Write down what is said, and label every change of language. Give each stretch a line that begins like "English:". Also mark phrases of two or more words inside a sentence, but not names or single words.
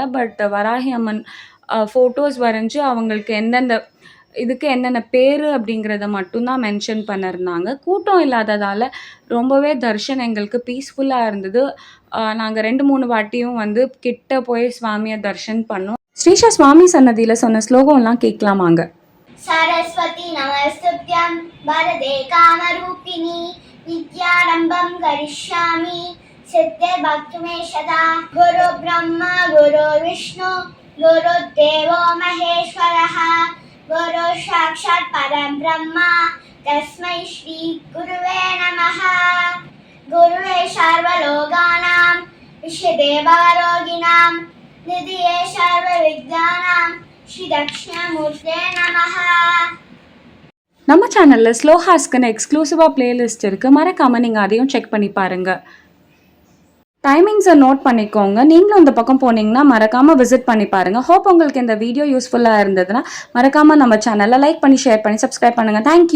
Tamil: பட் வராகி அம்மன் ஃபோட்டோஸ் வரைஞ்சி அவங்களுக்கு இதுக்கு என்னென்ன பேர் அப்படிங்கிறத மட்டும்தான் மென்ஷன் பண்ணியிருந்தாங்க. கூட்டம் இல்லாததால் ரொம்பவே தர்ஷன் எங்களுக்கு பீஸ்ஃபுல்லாக இருந்தது. நாங்கள் 2-3 வாட்டியும் வந்து கிட்ட போய் சுவாமியை தர்ஷன் பண்ணோம். ஸ்ரீஷா சுவாமி சன்னதியில் சொன்ன ஸ்லோகம்லாம் கேட்கலாமாங்க.
Sanskrit: सरस्वती नमस्तुभ्यं वरदे कामरूपिणी विद्यारम्भं करिष्यामि सिद्धिर्भक्तुमे सदा गुरु ब्रह्मा गुरु विष्णु गुरुदेवो महेश्वरः गुरु साक्षात् परं ब्रह्मा तस्मै श्री गुरुवे नमः गुरुवे सर्वलोकानां विषदे भवरोगिणां निधिये सर्वविद्यानां श्री दक्षिणामूर्तये नमः.
Tamil: நம்ம சேனலில் ஸ்லோஹாஸ்க்குன்னு எக்ஸ்க்ளூசிவாக பிளேலிஸ்ட் இருக்குது. மறக்காமல் நீங்கள் அதையும் செக் பண்ணி பாருங்கள். டைமிங்ஸை நோட் பண்ணிக்கோங்க. நீங்களும் இந்த பக்கம் போனீங்கன்னா மறக்காமல் விசிட் பண்ணி பாருங்கள். ஹோப் உங்களுக்கு இந்த வீடியோ யூஸ்ஃபுல்லாக இருந்ததுன்னா மறக்காமல் நம்ம சேனலை லைக் பண்ணி ஷேர் பண்ணி சப்ஸ்கிரைப் பண்ணுங்கள்.